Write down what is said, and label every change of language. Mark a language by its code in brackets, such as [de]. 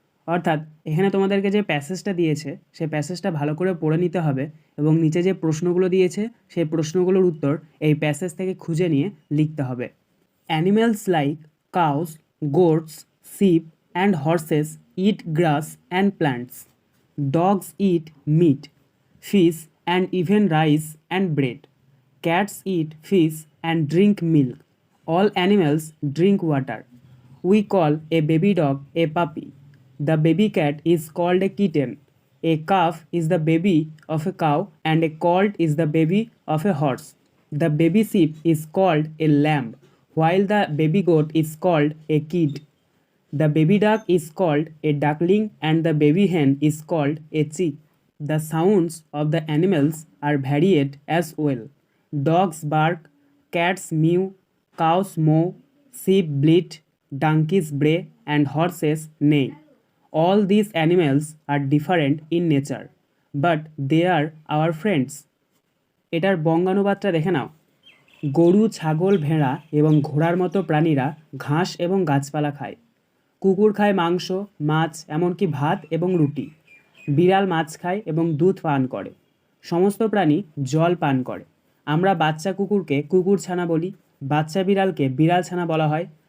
[bn] অর্থাৎ এখানে তোমাদেরকে যে প্যাসেজটা দিয়েছে সেই প্যাসেজটা ভালো করে পড়ে নিতে হবে এবং নিচে যে প্রশ্নগুলো দিয়েছে সেই প্রশ্নগুলোর উত্তর এই প্যাসেজ থেকে খুঁজে নিয়ে লিখতে হবে। [en] Animals like cows, goats, sheep and horses eat grass and plants. Dogs eat meat, fish and even rice and bread. Cats eat fish and drink milk. All animals drink water. We call a baby dog a puppy. The baby cat is called a kitten. A calf is the baby of a cow and a colt is the baby of a horse. The baby sheep is called a lamb while the baby goat is called a kid. The baby duck is called a duckling and the baby hen is called a chick. The sounds of the animals are varied as well. Dogs bark, cats mew, cows moo, sheep bleat, donkeys bray, and horses neigh. All these animals are different in nature, but they are our friends. [bn] এটার বঙ্গানুবাদটা দেখে নাও। গরু, ছাগল, ভেড়া এবং ঘোড়ার মতো প্রাণীরা ঘাস এবং গাছপালা খায়। কুকুর খায় মাংস, মাছ, এমনকি ভাত এবং রুটি। বিড়াল মাছ খায় এবং দুধ পান করে। সমস্ত প্রাণী জল পান করে। আমরা বাচ্চা কুকুরকে কুকুর ছানা বলি, বাচ্চা বিড়ালকে বিড়াল ছানা বলা হয়।